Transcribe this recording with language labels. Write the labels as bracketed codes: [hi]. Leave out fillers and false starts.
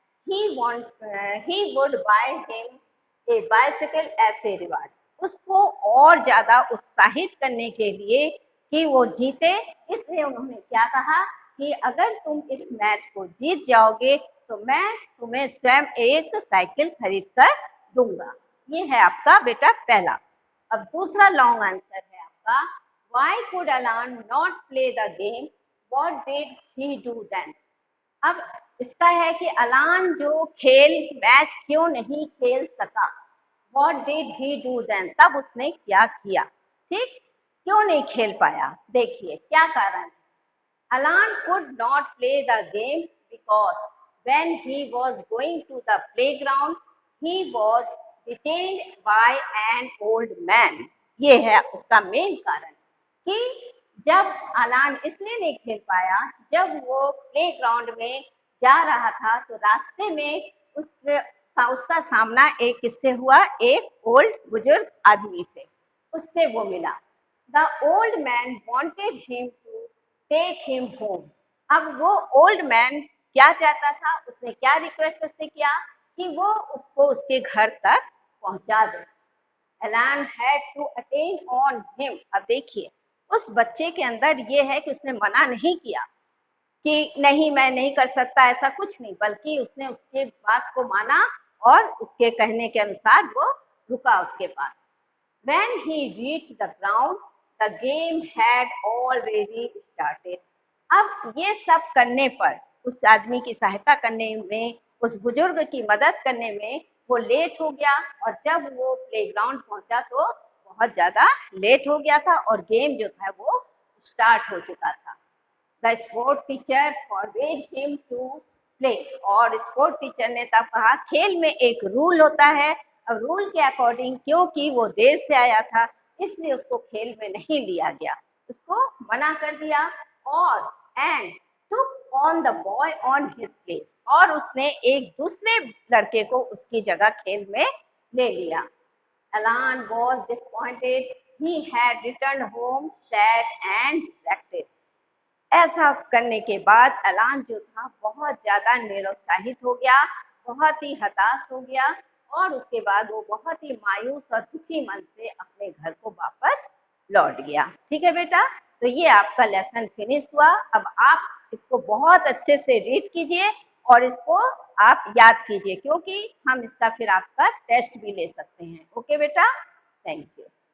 [en] He would buy him a bicycle as a reward. [hi] उसको और ज्यादा उत्साहित करने के लिए कि वो जीते, इसलिए उन्होंने क्या कहा कि अगर तुम इस मैच को जीत जाओगे तो मैं तुम्हें स्वयं एक साइकिल खरीद कर दूंगा। ये है आपका बेटा पहला। अब दूसरा लॉन्ग आंसर है आपका, [en] why could Alan not play the game? What did he do then? [hi] अब इसका है कि अलान जो मैच क्यों नहीं खेल सका। [en] What did he do then? [hi] तब उसने क्या किया, ठीक, क्यों नहीं खेल पाया, देखिए क्या कारण है। [en] Alan could not play the game because when he was going to the playground, he was detained by an old man. [hi] ये है उसका मेन कारण कि जब अलान इसलिए नहीं खेल पाया, जब वो प्ले ग्राउंड में जा रहा था तो रास्ते में उसका सामना एक किससे हुआ, एक ओल्ड बुजुर्ग आदमी से, उससे वो मिला। [en] The old man wanted him to take him home. [hi] अब वो ओल्ड मैन क्या चाहता था, उसने क्या रिक्वेस्ट उससे किया कि वो उसको उसके घर तक पहुंचा दे। [en] Alan had to attend on him. [hi] अब देखिए उस बच्चे के अंदर ये है कि उसने मना नहीं किया कि नहीं मैं नहीं कर सकता, ऐसा कुछ नहीं, बल्कि उसने उसके बात को माना और उसके कहने के अनुसार वो रुका उसके पास। [en] When he reached the ground, the game had already started. [hi] अब ये सब करने पर, उस आदमी की सहायता करने में, उस बुजुर्ग की मदद करने में वो लेट हो गया, और जब वो प्लेग्राउंड पहुंचा तो बहुत ज्यादा लेट हो गया था और गेम जो था वो स्टार्ट हो चुका था। [en] The sport teacher forbade him to play. [hi] और स्पोर्ट टीचर ने तब कहा खेल में एक रूल होता है, और रूल के अकॉर्डिंग क्योंकि वो देर से आया था इसलिए उसको खेल में नहीं लिया गया, उसको मना कर दिया। [en] और and took on the boy on his place. [hi] और उसने एक दूसरे लड़के को उसकी जगह खेल में ले लिया। [en] Alan was disappointed. He had returned home sad and dejected. [hi] ऐसा करने के बाद एलान जो था बहुत ज्यादा निरुत्साहित हो गया, बहुत ही हताश हो गया, और उसके बाद वो बहुत ही मायूस और दुखी मन से अपने घर को वापस लौट गया। ठीक है बेटा, तो ये आपका लेसन फिनिश हुआ। अब आप इसको बहुत अच्छे से रीड कीजिए और इसको आप याद कीजिए, क्योंकि हम इसका फिर आपका टेस्ट भी ले सकते हैं। ओके बेटा, थैंक यू।